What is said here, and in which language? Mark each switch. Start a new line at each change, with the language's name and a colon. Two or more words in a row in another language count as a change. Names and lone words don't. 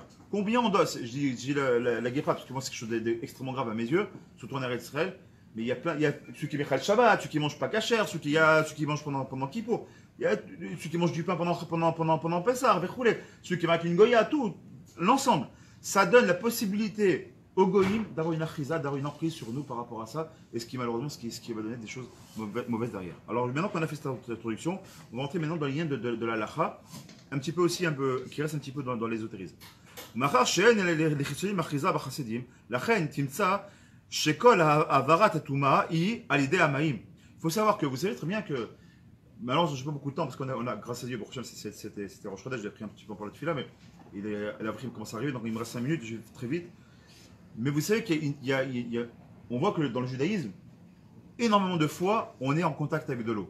French: Combien on doit, je dis la guépra, parce que moi c'est quelque chose d'extrêmement grave à mes yeux, surtout en Eretz Israël, mais il y a ceux qui mangent le Shabbat, ceux qui mangent pas kasher, ceux qui mangent pendant Kippour, il y a ceux qui mangent du pain pendant Pessah, ceux qui mangent une Goya, tout, l'ensemble. Ça donne la possibilité au Goïm d'avoir une achiza, d'avoir une emprise sur nous par rapport à ça, et ce qui malheureusement, ce qui va donner des choses mauvaises derrière. Alors maintenant qu'on a fait cette introduction, on va entrer maintenant dans les liens de la lacha, qui reste un petit peu dans l'ésotérisme.
Hebrew: מאחר שאין לחיצונים אחיזה בחסידים, לכן תמצא שכל העברת הטומאה היא על ידי המים.
French: Il faut savoir que vous savez très bien que, malheureusement je n'ai pas beaucoup de temps parce qu'on a grâce à Dieu, c'était
Hebrew: ראש חודש,
French: j'ai pris un petit peu pour la tefila, mais la prime commence à arriver, donc il me reste 5 minutes, je vais très vite. Mais vous savez qu'on voit que dans le judaïsme, énormément de fois, on est en contact avec de l'eau.